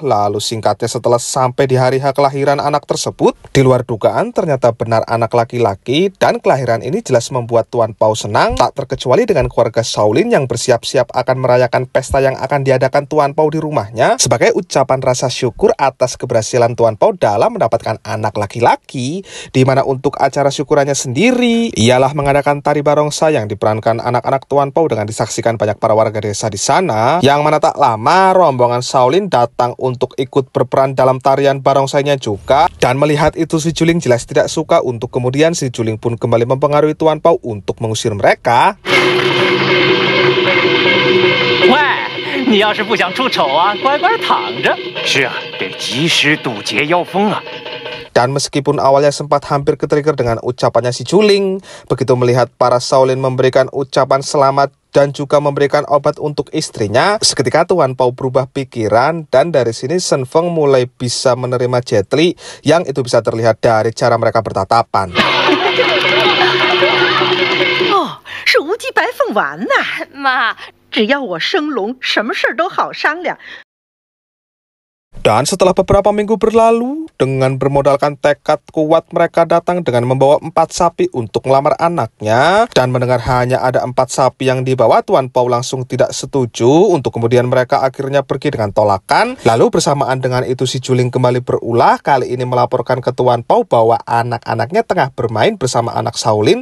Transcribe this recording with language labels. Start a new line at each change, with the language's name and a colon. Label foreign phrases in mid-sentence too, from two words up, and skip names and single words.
Indonesian: Lalu singkatnya setelah sampai di hari H kelahiran anak tersebut, di luar dugaan ternyata benar anak laki-laki, dan kelahiran ini jelas membuat Tuan Pao senang, tak terkecuali dengan keluarga Shaolin yang bersiap-siap akan merayakan pesta yang akan diadakan Tuan Pao di rumahnya sebagai ucapan rasa syukur atas keberhasilan Tuan Pao dalam mendapatkan anak laki-laki, di mana untuk acara syukurannya sendiri ialah mengadakan tari barongsai yang diperankan anak-anak Tuan Pao dengan disaksikan banyak para warga desa di sana. Yang mana tak lama rombongan Shaolin datang untuk ikut berperan dalam tarian barongsainya juga, dan melihat itu si Juling jelas tidak suka. Untuk kemudian si Juling pun kembali mempengaruhi Tuan Pao untuk mengusir mereka.
Chinese: 你要是不想出丑啊，乖乖躺着。是啊，得及时堵截妖风啊。
Indonesian: Dan meskipun awalnya sempat hampir ketrigger dengan ucapannya si Juling, begitu melihat para Shaolin memberikan ucapan selamat dan juga memberikan obat untuk istrinya, seketika Tuan Pao berubah pikiran, dan dari sini Shen Feng mulai bisa menerima Jet Li, yang itu bisa terlihat dari cara mereka bertatapan.
Chinese: 哦，是无极白凤丸呐！妈，只要我生龙，什么事儿都好商量。
Indonesian: Dan setelah beberapa minggu berlalu, dengan bermodalkan tekad kuat mereka datang dengan membawa 4 sapi untuk melamar anaknya. Dan mendengar hanya ada 4 sapi yang dibawa, Tuan Pao langsung tidak setuju. Untuk kemudian mereka akhirnya pergi dengan tolakan. Lalu bersamaan dengan itu si Juling kembali berulah, kali ini melaporkan ke Tuan Pao bahwa anak-anaknya tengah bermain bersama anak Shaolin.